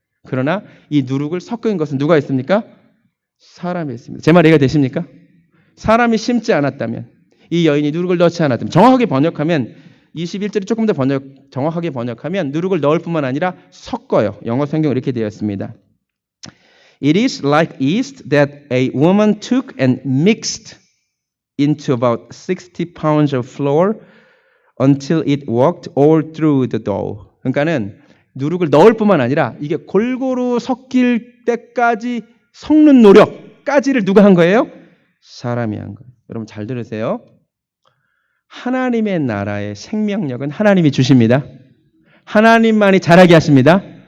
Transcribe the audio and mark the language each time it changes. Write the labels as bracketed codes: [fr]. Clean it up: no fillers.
[ko] 그러나 이 누룩을 섞은 것은 누가 했습니까? 사람이 했습니다. 제 말 이해가 되십니까? 사람이 심지 않았다면, 이 여인이 누룩을 넣지 않았다면, 정확하게 번역하면 21절이 조금 더 정확하게 번역하면 누룩을 넣을 뿐만 아니라 섞어요. 영어 성경 이렇게 되어 있습니다. [en] It is like yeast that a woman took and mixed into about 60 pounds of flour until it worked all through the dough. [ko] 그러니까는 누룩을 넣을 뿐만 아니라 이게 골고루 섞일 때까지 섞는 노력까지를 누가 한 거예요? 사람이 한 거예요. 여러분 잘 들으세요. 하나님의 나라의 생명력은 하나님이 주십니다. 하나님만이 잘하게 하십니다.